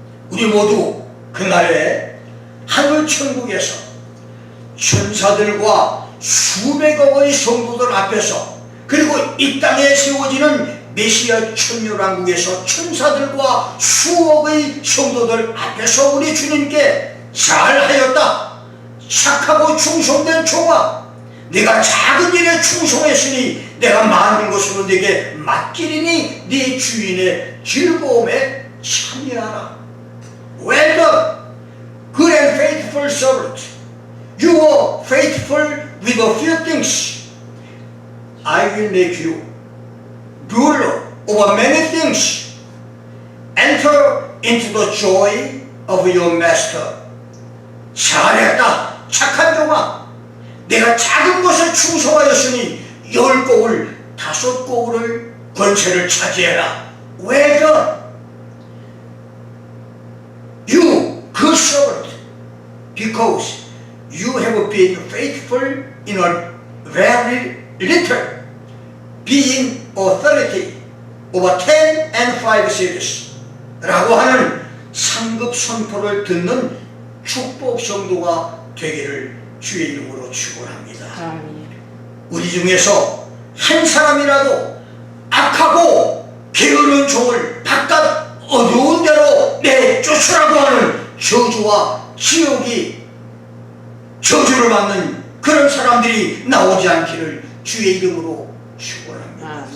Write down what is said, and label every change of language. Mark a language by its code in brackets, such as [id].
[ko] 우리 모두 그날에 하늘 천국에서 천사들과 수백억의 성도들 앞에서, 그리고 이 땅에 세워지는 메시아 천년왕국에서 천사들과 수억의 성도들 앞에서 우리 주님께 잘하였다, 착하고 충성된 종아, 내가 작은 일에 충성했으니 내가 많은 것으로 내게 맡기리니 네 주인의 즐거움에 참여하라. [en] Well done, good and faithful servant. You were faithful with a few things. I will make you ruler over many things. Enter into the joy of your master. [ko] 잘했다, 착한 종아. 내가 작은 것에 충성하였으니 10곡을 5곡을 권세를 차지해라. [en] Well done, you good servant, because you have been faithful in a very little, being authority over 10 and 5 cities [ko] 라고 하는 상급 선포를 듣는 축복 성도가 되기를 주의 이름으로 축원합니다. 우리 중에서 한 사람이라도 악하고 게으른 종을 바깥 어두운 데로 내쫓으라고 하는 저주와 지옥이 저주를 받는 그런 사람들이 나오지 않기를 주의 이름으로 축원합니다.